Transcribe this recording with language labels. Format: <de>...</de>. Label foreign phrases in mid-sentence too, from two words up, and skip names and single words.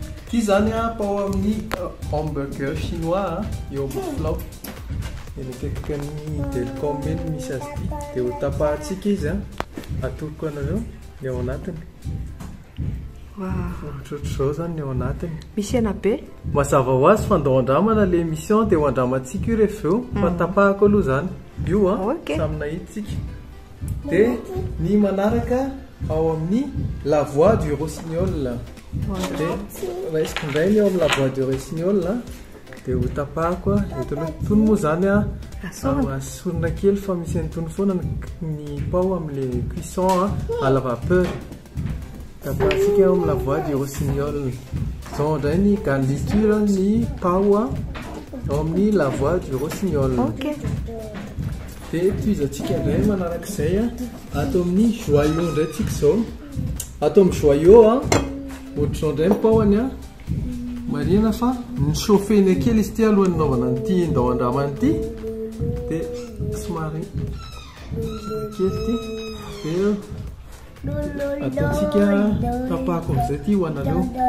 <mg>Ity zany pao amin'ny</mg> <fr>hamburger chinois</fr> <mg>eo Ambodiflao eny akaiky ny Delcom eny misy azy ity dia ho tapahantsika izy atoroko anareo ny ao anatiny. Ohatrohatr'izao zany ny ao anatiny. Misy hena be. Mazava ho azy fa andao andramana</mg> <fr>le émission</fr> <mg>dia ho andramantsika io rehefa eo fa tapahako aloha zany io samina hitsika. Dia ny manaraka ao amin'ny</mg> <fr>la voix du rossignol</fr> <mg>dia raisiko indray ny ao amin'ny</mg> <fr>la voix du rossignol</fr> <mg>dia ho tapahako tony moa zany asorina kely fa misy antony foana ny pao amin'le</mg> <fr>cuisson à la vapeur.</fr> <mg>Tapahantsika ao amin'ny</mg> <fr>la voix du rossignol.</fr> <mg>Zao indray ny garniture ny pao ao amin'ny</mg> <fr>la voix du rossignol.</fr> <mg>Dia toizantsika indray manarak'izay atao amin'ny joyau indray tsika zao. Atao amin'ny joyau ohatr'izao indray ny paoany marina fa nichauffena kely izy ity alohan'ny naovana an'ity ndao andramana ity dia somary kely ity dia ataontsika tapahako amin'izay ity ho anareo.</mg>